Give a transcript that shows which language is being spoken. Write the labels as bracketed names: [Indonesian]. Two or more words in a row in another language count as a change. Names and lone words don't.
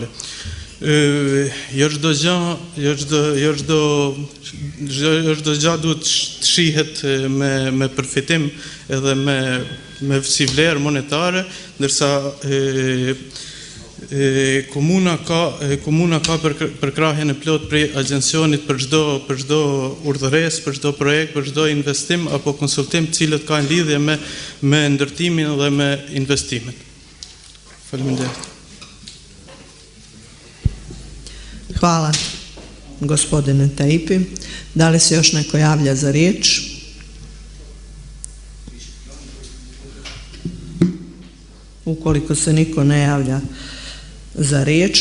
[Albanian] Jo çdo gjë duhet të shihet me përfitim edhe me si vlerë monetare, ndërsa komuna ka përkrahjen e plot prej agjencionit për çdo urdhëresë, për çdo projekt, për çdo investim apo konsultim, cilët kanë lidhje me ndërtimin dhe me investimet. Faleminderit. [Serbian] Hvala, gospodine Tejpi. Da li se još neko javlja za riječ? Ukoliko se niko ne javlja za riječ.